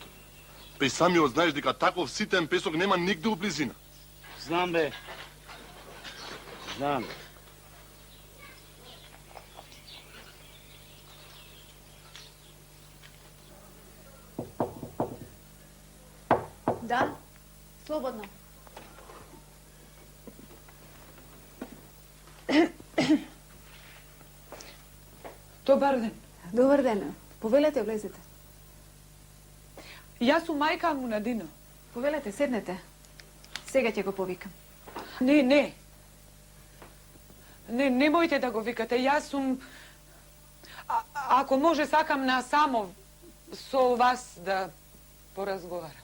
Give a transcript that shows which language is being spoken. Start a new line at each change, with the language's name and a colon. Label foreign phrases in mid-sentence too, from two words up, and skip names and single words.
Macedonian: Па и самиот знаеш дека таков ситен песок нема нигде у близина. Знам, бе. Знам. Да, slobodno. Добар ден. Добар ден. Повелете, влезете. Јас сум мајка му на Дино. Повелете, седнете. Сега ќе го повикам. Не. Немојте да го викате. Јас сум... Ако може, сакам на само со вас да поразговарам.